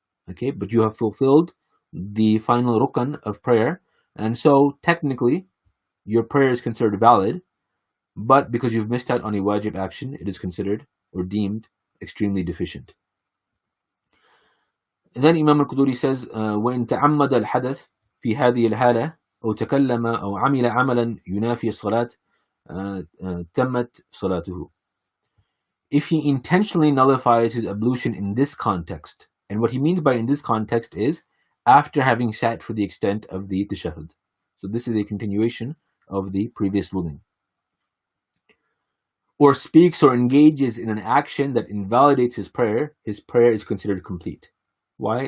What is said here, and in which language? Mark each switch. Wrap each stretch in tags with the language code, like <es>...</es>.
<en>Okay, but you have fulfilled the final rukn of prayer, and so technically your prayer is considered valid, but because you've missed out on a wajib action, it is considered or deemed extremely deficient. Then Imam al-Quduri says,</en> <ar>وَإِن تَعَمَّدَ الْحَدَث في هذه الحالة أو تكلم أو عمل عملا ينافي الصلاة تمت صلاته.</ar> <en>If he intentionally nullifies his ablution in this context, and what he means by in this context is after having sat for the extent of the tashahhud. So this is a continuation of the previous ruling. Or speaks or engages in an action that invalidates his prayer is considered complete. Why?</en>